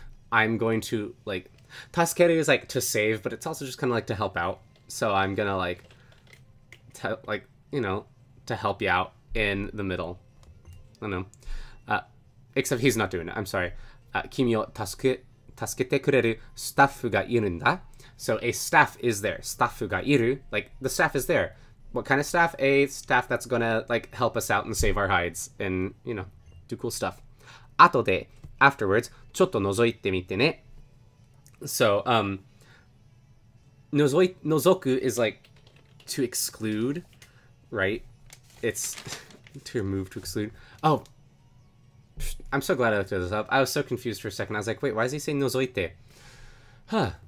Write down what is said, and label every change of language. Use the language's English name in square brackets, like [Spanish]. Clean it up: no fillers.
[English] I'm going to, like, tasukeru is like to save, but it's also just kind of like to help out. So I'm gonna like, you know, to help you out in the middle. I don't know. Except he's not doing it, I'm sorry. [Japanese] Kimi o tasukete 助けてくれるスタッフがいるんだ. [English] So a staff is there. [Japanese] スタッフがいる. [English] Like, the staff is there. What kind of staff? A staff that's gonna, like, help us out and save our hides and, you know, do cool stuff. [Japanese] 後で, afterwards, ちょっと覗いてみてね. [English] So, 覗く is like to exclude, right? It's to remove, to exclude. Oh, I'm so glad I looked this up. I was so confused for a second. I was like, wait, why is he saying 覗いて? Huh.